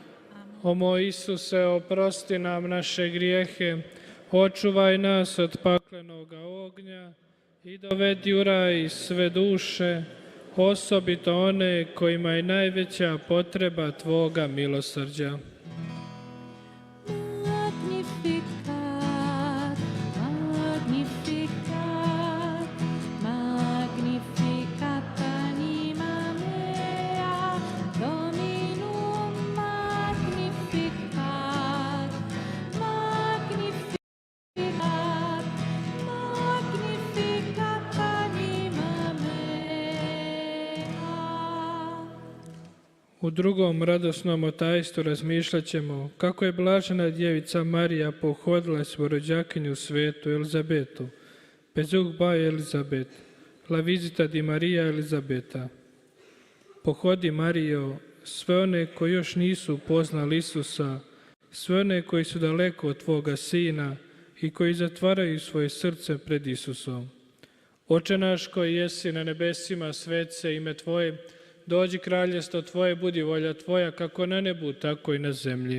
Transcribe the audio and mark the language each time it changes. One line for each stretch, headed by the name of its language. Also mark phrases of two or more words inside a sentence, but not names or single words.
Croatian: O moj Isuse, oprosti nam naše grijehe, očuvaj nas od paklenoga ognja i dovedi u raj sve duše, osobito one kojima je najveća potreba Tvoga milosrđa.
Latin: Magnificat, magnificat, magnificat anima mea, Dominum magnificat, magnificat, magnificat anima mea.
Croatian: U drugom radosnom tajstvu razmišljat ćemo kako je blažena djevica Marija pohodila svoju rođakinju svetu Elizabetu. Pezug ba Elizabet,
Italian: la visita di Maria Elizabeta.
Croatian: Pohodi Marijo sve one koji još nisu upoznali Isusa, sve one koji su daleko od Tvoga Sina i koji zatvaraju svoje srce pred Isusom. Oče naš koji jesi na nebesima, svet se ime Tvoje, dođi kraljestvo Tvoje, budi volja Tvoja, kako na nebu, tako i na zemlji.